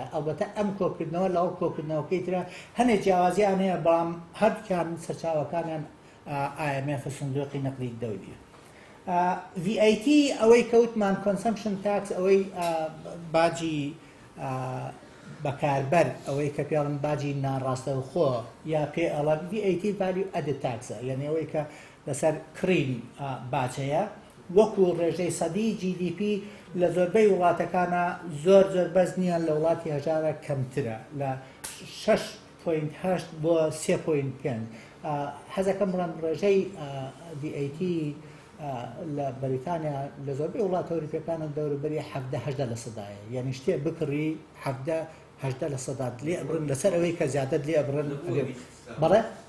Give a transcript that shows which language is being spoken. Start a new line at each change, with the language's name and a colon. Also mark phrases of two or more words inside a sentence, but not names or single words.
Central Kurdish: ئەلبەتە ئەم کۆکردنەوە لەو کۆکردنەوەکەی ترە هەنێک جیاوازیان هەیە بەڵام هەردووکیان سەرچاوەکانیان IMF سندوقی نەقدی دەولیە. VAT ئەوەی کەوتمان
English: consumption tax
Central Kurdish: ئەوەی باجی بەکاربەر ئەوەی کە پێڵم باجی ناڕاستەوخۆ یا پێ ئەڵەن
English: VAT value added tax
Central Kurdish: یعنی ئەوەی کە لەسەر کڕین باجەیە وەکو ڕێژەی سەدی GDP لە زۆربەی وڵاتەکانە زۆر بەس نییە لە وڵاتی هەژارە کەمترە لە 6.8 بۆ 3.5. حەزەکەم بڵێن ڕێژەی VAT لە بەریتانیا لە زۆربەی وڵاتە ئەوروپیەکانە دەوروبەری 17%ە یعنی شتێ بکڕی 17% لێ ئەبرن لەسەر ئەوەی کە زیاتر لێ ئەبرن بەڵێ